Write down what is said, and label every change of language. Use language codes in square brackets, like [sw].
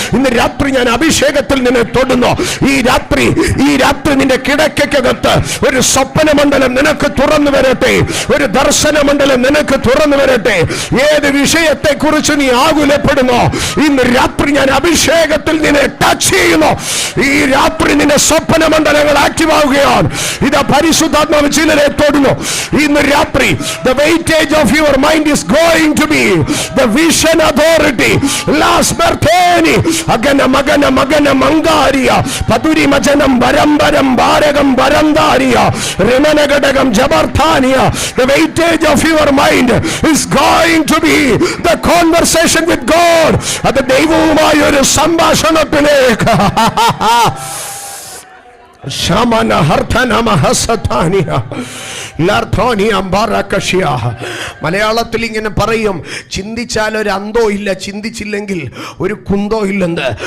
[ml] ഇന്ന് രാത്രി ഞാൻ അഭിഷേകത്തിൽ നിന്നെ തൊടുന്നു. ഈ രാത്രി നിന്റെ കിടക്കകത്ത് ഒരു സ്വപ്നമണ്ഡലം നിനക്ക് തുറന്നു വരട്ടെ. ഒരു ദർശന മണ്ഡലം നിനക്ക് തുറന്നു വരട്ടെ. ഏത് വിഷയത്തെ കുറിച്ച് നീ ആകുലപ്പെടുന്നു, ഇന്ന് രാത്രി ഞാൻ അഭിഷേകത്തിൽ നിന്നെ ടച്ച് ചെയ്യുന്നു. ഈ രാത്രി നിന്റെ സ്വപ്ന മണ്ഡലങ്ങൾ ആക്റ്റീവ് ആവുകയാണ്. ഇതാ പരിശുദ്ധാത്മാവ് ചിലരെ തൊടുന്നു. ഇന്ന് രാത്രി [en] the weightage of your mind is going to be the vision authority. Last Berteni agana magana mangaria paduri majanam barambaram baragam barandaria remanagadagam jabarthania. The weightage of your mind is going to be the conversation with God. [ml] അത് ദൈവവുമായി ഒരു സംഭാഷണത്തിലേക്ക് ശമന ഹർഥനമ ഹസതാനിയ ലർഥോനിയ ബാരകഷിയ. മലയാളത്തിൽ ഇങ്ങനെ പറയും, ചിന്തിച്ചാൽ ഒരു അന്തോ ഇല്ല, ചിന്തിച്ചില്ലെങ്കിൽ ഒരു കുന്തോ ഇല്ലെന്ന്.